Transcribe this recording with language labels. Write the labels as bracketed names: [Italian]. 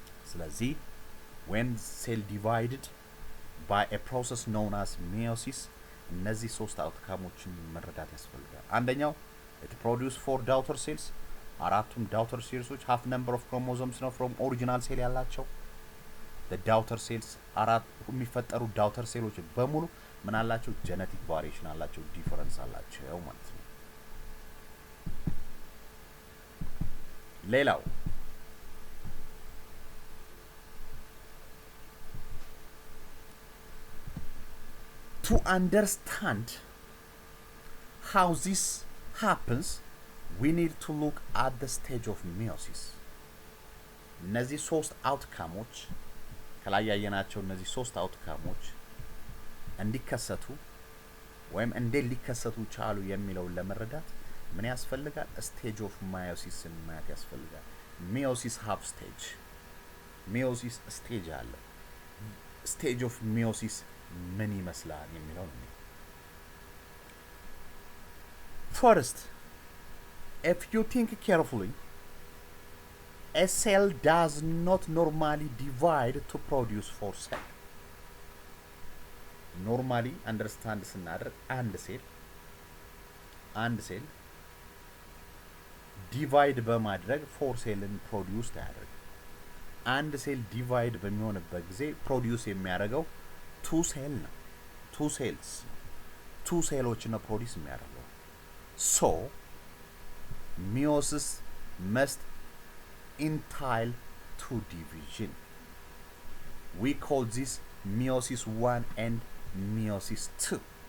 [Amharic] ስለዚህ [English] when cell divided by a process known as meiosis [Amharic] እነዚህ ሶስት አውትካሞችን መረዳት ያስፈልጋል። አንደኛው [English] it produce 4 daughter cells [Amharic] አራቱም ዳውተር ሴልሶች half number of chromosomes ነው from original ሴል ያላቸው። the daughter cells አራት የሚፈጠሩ ዳውተር ሴሎች በሙሉ ምን አላቸው? genetic variation አላቸው፣ ዲፈረንስ አላቸው ማለት ነው። ሌላው [English] to understand how this happens we need to look at the stage of meiosis። [Amharic] እነዚህ ሶስት አውትካሞች ከላይ ያየናቸው እነዚህ ሶስት አውትካሞች እንዲከሰቱ ወይም እንዴት ሊከሰቱ ቻሉ የሚለውን ለመረዳት ምን ያስፈልጋል? ስቴጅ ኦፍ meiosis ማየት ያስፈልጋል። meiosis have stage meiosis ስቴጅ አለ። ስቴጅ ኦፍ meiosis ምን ይመስላል የሚለው ነው። [English] First, if you think carefully, a cell does not normally divide to produce 4 cells. [Amharic] Normally understand ስናደርግ አንድ ሴል ዲቫይድ በማድረግ 4 ሴልን ፕሮዲዩስ ያደርጋል። አንድ ሴል ዲቫይድ በሚሆንበት ጊዜ ፕሮዲዩስ የሚያደርገው 2 ሴል ነው። 2 ሴሎች ነው ፕሮዲዩስ የሚያደርገው። [English] So meiosis must entail 2 division. We call this meiosis 1 and meiosis 2.